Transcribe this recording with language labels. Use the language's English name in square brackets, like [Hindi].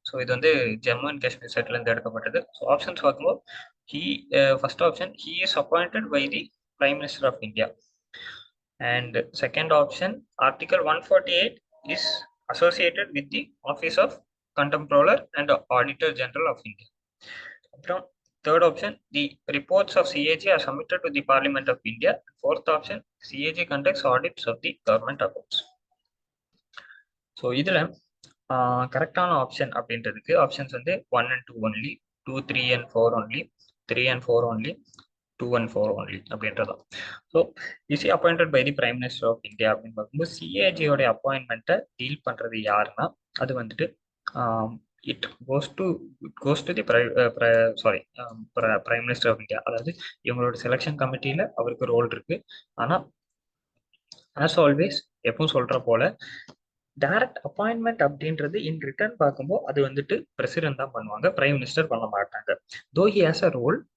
[Tamil] So இது வந்து Jammu and Kashmir செட்ல இருந்து எடுக்கப்பட்டது. ஸோ ஆப்ஷன்ஸ் பார்க்கும்போது first option, [English] He is appointed by the prime minister of India. And second option, article 148 is associated with the office of comptroller and auditor general of India. [Tamil] அப்புறம் [English] third option, the reports of CAG are submitted to the Parliament of India. Fourth option, CAG conducts audits of the government accounts. [Tamil] So இதுல கரெக்டான option அப்படின்றதுக்கு options வந்து [English] 1 and 2 only, 2, 3 and 4 only, [Tamil] 3 and 4 only, [English] 2 and 4 only அப்படின்றதான். [Tamil] So [English] is appointed by the prime minister of India [Tamil] அப்படின்னு பார்க்கும்போது சிஏஜியோட அப்பாயின்மெண்ட்டை deal பண்றது யாருன்னா அது வந்துட்டு [English] It goes to the sorry prime minister of India. [Tamil] அதாவது இவங்களோட செலெக்ஷன் கமிட்டியில அவருக்கு ரோல் இருக்கு. ஆனா ஆஸ் ஆல்வேஸ் எப்பவும் சொல்ற போல டைரக்ட் அப்பாயின்மெண்ட் அப்படின்றது இன் ரிட்டர்ன் பார்க்கும்போது அது வந்துட்டு பிரசிடென்ட் தான் பண்ணுவாங்க, பிரைம் மினிஸ்டர் பண்ண மாட்டாங்க. [English] Though he has a role.